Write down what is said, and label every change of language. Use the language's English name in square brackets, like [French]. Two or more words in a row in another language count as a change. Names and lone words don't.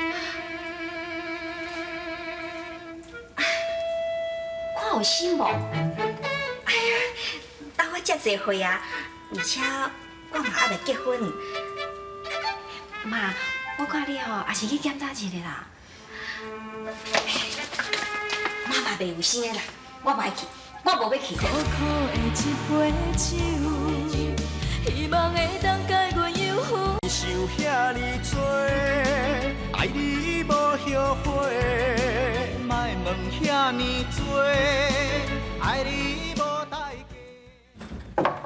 [Min Nan Chinese] 看有心无？哎呀，等我遮侪岁啊，而且我嘛还未结婚。妈，我看你吼，也是去检查一下啦。妈嘛袂有心的啦，我袂去，我无要去。苦苦的一杯酒，希望会当解阮忧烦。想遐尼多，爱你无后悔，莫问遐尼多，爱你无代价。